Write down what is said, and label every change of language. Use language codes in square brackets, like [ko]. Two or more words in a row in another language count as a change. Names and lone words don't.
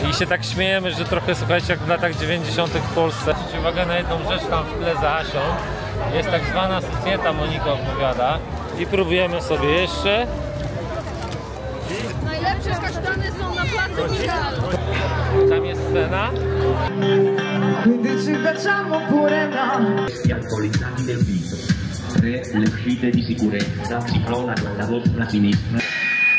[pl] I się tak śmiejemy, że trochę, słuchajcie, jak w latach 90. w Polsce. Zwróćcie uwagę na jedną rzecz tam w tle za Asią. Jest tak zwana socjeta, Monika opowiada. I próbujemy sobie jeszcze. Najlepsze kasztany są na placu Migral. Tam jest scena. [it] Gli alcolizzati del viso. 3. Le uscite di sicurezza si pronano alla vostra sinistra.